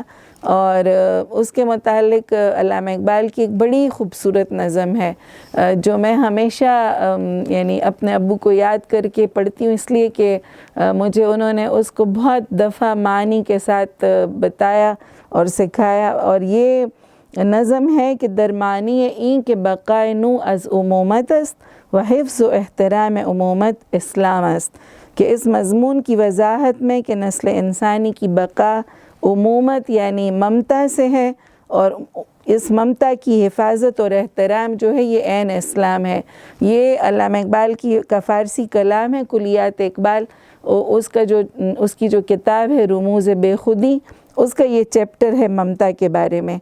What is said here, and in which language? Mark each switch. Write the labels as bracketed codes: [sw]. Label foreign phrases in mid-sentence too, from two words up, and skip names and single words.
[ur] اور اس کے متعلق علامہ اقبال کی ایک بڑی خوبصورت نظم ہے جو میں ہمیشہ یعنی اپنے ابو کو یاد کر کے پڑھتی ہوں، اس لیے کہ مجھے انہوں نے اس کو بہت دفعہ معنی کے ساتھ بتایا اور سکھایا۔ اور یہ نظم ہے کہ [fa] درمانی این کے بقائے نو از امومت است و حفظ و احترام امومت اسلام است، [ur] کہ اس مضمون کی وضاحت میں کہ نسل انسانی کی بقا امومت یعنی ممتا سے ہے، اور اس ممتا کی حفاظت اور احترام جو ہے یہ عین اسلام ہے۔ یہ علامہ اقبال کا فارسی کلام ہے کلیات اقبال، اس کی جو کتاب ہے رموز بے خودی، اس کا یہ چیپٹر ہے ممتا کے بارے میں۔